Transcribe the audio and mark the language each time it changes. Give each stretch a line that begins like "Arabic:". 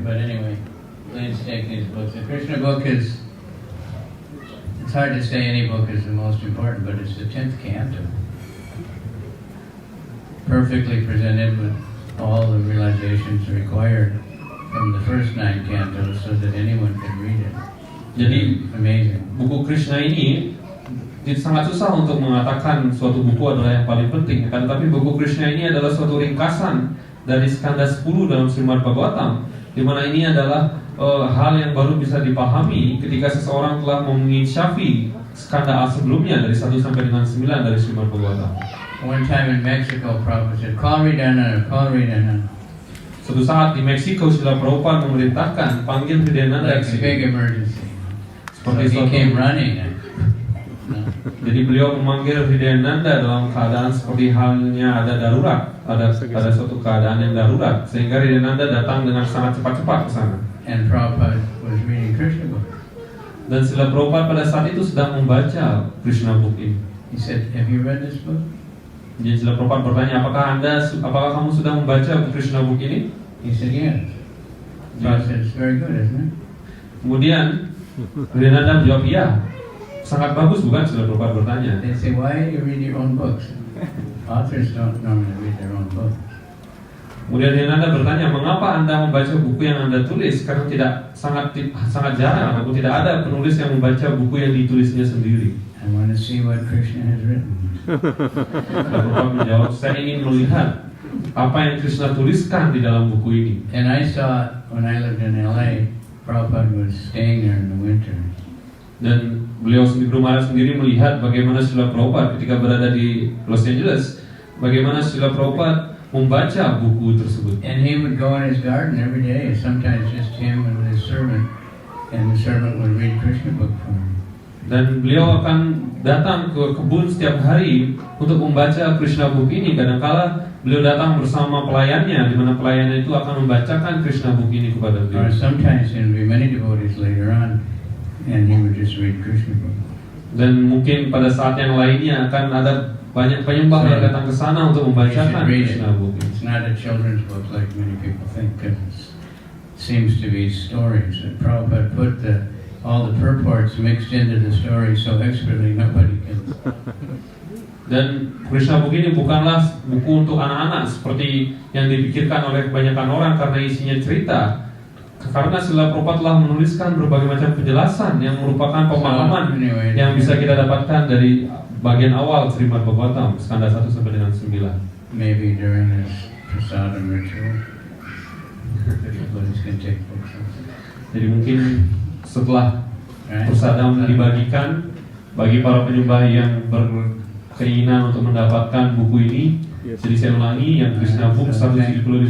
English: But anyway, please take these books. The Krishna book is, it's hard to say any book is the most important, but it's the 10th canto. Perfectly presented with all the realizations required from the first 9 cantos so that anyone can read it.
Indonesian: Jadi
English: Amazing.
Indonesian: buku Krishna ini sangat susah untuk mengatakan suatu buku adalah yang paling penting. Kan tapi buku Krishna ini adalah suatu ringkasan dari skanda 10 dalam Srimad Bhagavatam, di mana ini adalah hal yang baru bisa dipahami ketika seseorang telah menginsyafi skanda A sebelumnya dari 1 sampai dengan 9 dari Srimad Bhagavatam.
English: One time in Mexico, Prabhupada said, call Hridayananda, call Hridayananda.
Indonesian: Suatu saat di Meksiko, Srila Prabhupada memerintahkan panggil Hridayananda
English: Like a big emergency. So
Indonesian: seperti
English: he
Indonesian: suatu
English: came running.
Indonesian: Jadi beliau memanggil Hridayananda dalam keadaan seperti halnya ada darurat, ada suatu keadaan yang darurat, sehingga Hridayananda datang dengan sangat cepat-cepat ke sana.
English: And Prabhupada was reading Krishna book.
Indonesian: Dan Srila Prabhupada pada saat itu sedang membaca Krishna book ini.
English: He said, "Have you read this book?"
Indonesian: Jadi Srila Prabhupada bertanya, apakah kamu sudah membaca Krishna book ini?
English: He said, "Yes." So I said, "It's very good, isn't it?"
Indonesian: Kemudian Hridayananda menjawab, iya, sangat bagus, bukan? Srila Prabhupada bertanya.
English: They say, "Why do you read your own books?" Authors don't normally read their own books.
Indonesian: Kemudian Hridayananda bertanya, mengapa Anda membaca buku yang Anda tulis? Karena sangat jarang ataupun tidak ada penulis yang membaca buku yang ditulisnya sendiri.
English: I want to see what Krishna has written.
Indonesian: Prabhupada menjawab, saya ingin melihat apa yang Krishna tuliskan di dalam buku ini.
English: And I saw when I lived in LA, Prabhupada was staying there in the winter.
Indonesian: Dan beliau sendiri melihat bagaimana Srila Prabhupada ketika berada di Los Angeles, bagaimana Srila Prabhupada membaca buku tersebut.
English: And he would go in his garden every day, sometimes just him and his servant, and the servant would read Krishna book for him.
Indonesian: Dan beliau akan datang ke kebun setiap hari untuk membaca Krishna book ini. Kadangkala beliau datang bersama pelayannya, di mana pelayannya itu akan membacakan Krishna book ini kepada beliau.
English: Or sometimes there would be many devotees later on, and he would just read Krishna book.
Indonesian: Dan mungkin pada saat yang lainnya akan ada banyak penyembah yang datang ke sana untuk membacakan Krishna book ini.
English: It's not a children's book like many people think, because it seems to be stories. And Prabhupada put all the purports mixed into the story so expertly nobody can.
Indonesian: Dan Krishna book ini bukanlah buku untuk anak-anak seperti yang dipikirkan oleh kebanyakan orang karena isinya cerita. Karena Srila Prabhupada telah menuliskan berbagai macam penjelasan yang merupakan pemahaman yang bisa kita dapatkan dari bagian awal Srimad Bhagavatam skanda 1 sampai dengan 9.
English: Maybe during this prasadam ritual, everybody's going to take books.
Indonesian: Jadi mungkin setelah prasadam dibagikan bagi para penyembah yang berkeinginan untuk mendapatkan buku ini, jadi saya ulangi yang Krishna book 175.